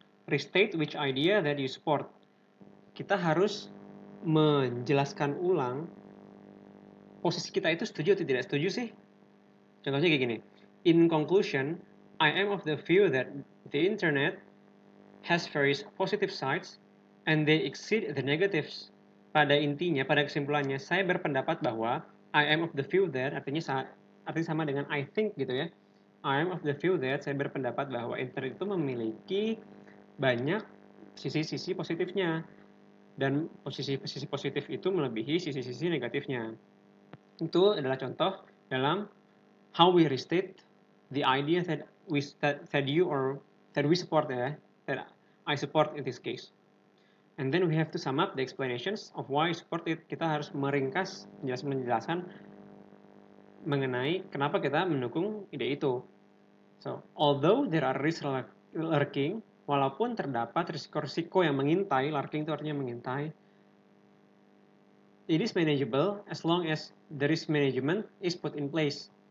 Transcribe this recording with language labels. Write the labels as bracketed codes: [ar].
[en] Restate which idea that you support. [id] Kita harus menjelaskan ulang posisi kita itu setuju atau tidak setuju sih. Contohnya kayak gini. [en] In conclusion, I am of the view that the internet has various positive sides and they exceed the negatives. [id] Pada intinya, pada kesimpulannya, saya berpendapat bahwa [en] I am of the view that, [id] artinya sama dengan [en] I think [id] gitu ya. [en] I am of the view that, [id] saya berpendapat bahwa internet itu memiliki banyak sisi-sisi positifnya. Dan sisi-sisi positif itu melebihi sisi-sisi negatifnya. Itu adalah contoh dalam [en] how we restate the idea that we support ya, that I support in this case. And then we have to sum up the explanations of why I support it. [id] Kita harus meringkas penjelasan mengenai kenapa kita mendukung ide itu. [en] So, although there are risks lurking, [id] walaupun terdapat risiko-risiko yang mengintai, [en] lurking [id] itu artinya mengintai, [en] it is manageable as long as the risk management is put in place.